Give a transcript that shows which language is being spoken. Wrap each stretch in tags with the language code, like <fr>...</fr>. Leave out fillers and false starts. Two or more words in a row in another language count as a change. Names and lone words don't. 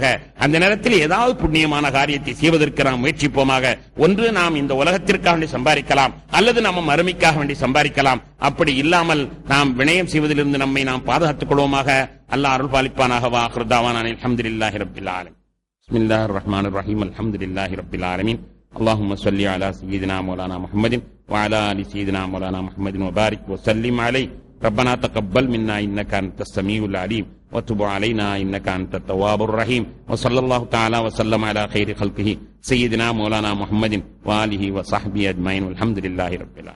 <ta>அந்த நேரத்தில் ஏதாவது புண்ணியமான காரியத்தை செய்வதற்கு நாம் முயற்சிப்போமாக. ஒன்று நாம் இந்த உலகத்திற்காக வேண்டி சம்பாதிக்கலாம், அல்லது நம்ம மறுமைக்காக வேண்டி சம்பாதிக்கலாம். அப்படி இல்லாமல் நாம் வினயம் செய்வதிலிருந்து நம்மை நாம் பாதுகாத்துக் கொள்வோமாக. அல்லாஹ் அருள் பாலிப்பானாக.</ta> <ar>وآخر دعوانا الحمد لله رب العالمين. بسم الله الرحمن الرحيم. الحمد لله رب العالمين. اللهم صل على سيدنا مولانا محمد وعلى ال سيدنا مولانا محمد وبارك وسلم عليه. ربنا تقبل منا انك انت السميع العليم وتب علينا انك انت التواب الرحيم. وصلى الله تعالى وسلم على خير خلقه سيدنا مولانا محمد واله وصحبه اجمعين والحمد لله رب العالمين.</ar>